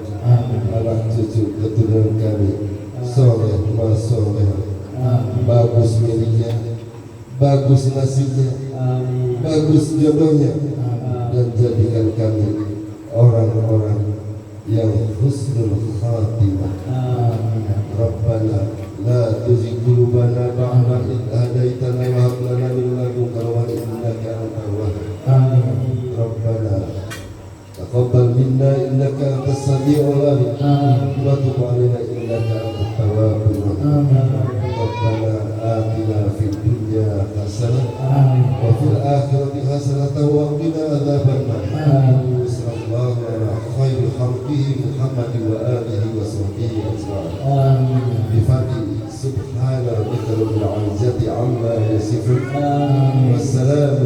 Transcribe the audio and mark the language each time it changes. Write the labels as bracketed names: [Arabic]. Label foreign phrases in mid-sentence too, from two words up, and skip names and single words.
[Indonesian] Anak cucu keturunan kami soleh, masoleh, bagus miliknya, bagus nasibnya, bagus jodohnya, dan jadikan kami orang-orang yang [Arabic] حسن الخاتمة. ربنا لا تزغ قلوبنا بعد إذ هديتنا وهب لنا من لدنك رحمة إنك أنت الوهاب. ربنا تقبل منا إنك أنت السميع العليم وتب علينا إنك أنت التواب الرحيم. ربنا آتنا في الدنيا حسنة وفي الآخرة حسنة وقنا عذاب النار. صلى الله على خير خلقه محمد وآله وصحبه أجمعين. بفضل سبحان ربك رب العزة عما يصفون. Wassalamu